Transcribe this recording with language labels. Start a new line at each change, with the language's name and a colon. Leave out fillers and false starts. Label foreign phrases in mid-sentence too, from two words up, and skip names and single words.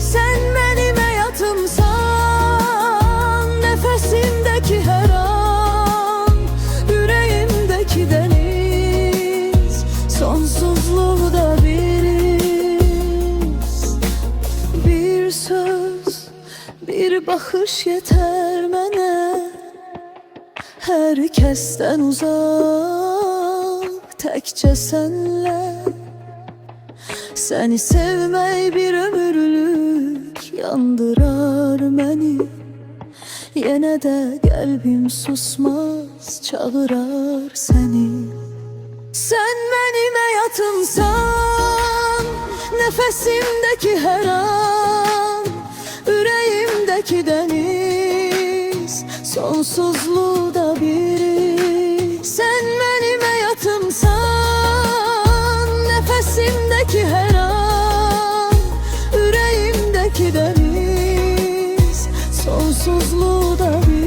Turkish: Sen benim hayatımsan, nefesimdeki her an, yüreğimdeki deniz, sonsuzluğda biriz. Bir söz, bir bakış yeter mənə, herkesten uzak,
Azerbaijani: təkcə sənlə. Səni sevmək bir ömürlük yandırar məni. Yenə də qəlbim susmaz, çağırar səni.
Turkish: Sen benim hayatımsan, nefesimdeki her an, yüreğimdeki deniz, sonsuzluğda biri. Sen benim hayatımsan, nefesimdeki her an, yüreğimdeki deniz, sonsuzluğda